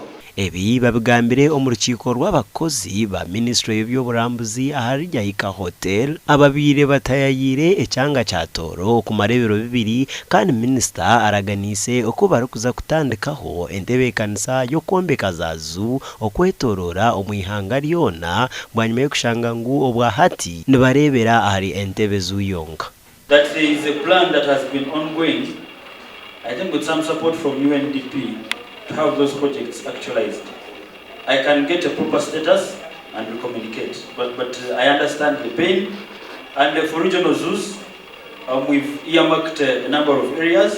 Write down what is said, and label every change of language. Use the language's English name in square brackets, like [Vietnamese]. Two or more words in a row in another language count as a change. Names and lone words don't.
[Tooro] Ebi babigambire omu rukiiko rw'abakozi ba Ministry y'ebyoburambuzi ahari Ageihangwe Hotel ababire batayayire ekyanga kya Tooro ku marebero bibiri kandi Minister araganise uko barikuza kutandikaho entebe kanisa yo kwombeka zazu okwetorora omu ihanga lyona bwanyuma yo kushanga ngu obwa hati nibarebera ahari entebe zuyonga. [English] That there is a plan that has been ongoing, I think with some support from UNDP, to have those projects actualized. I can get a proper status and we communicate, but I understand the pain. And for regional zoos, we've earmarked a number of areas.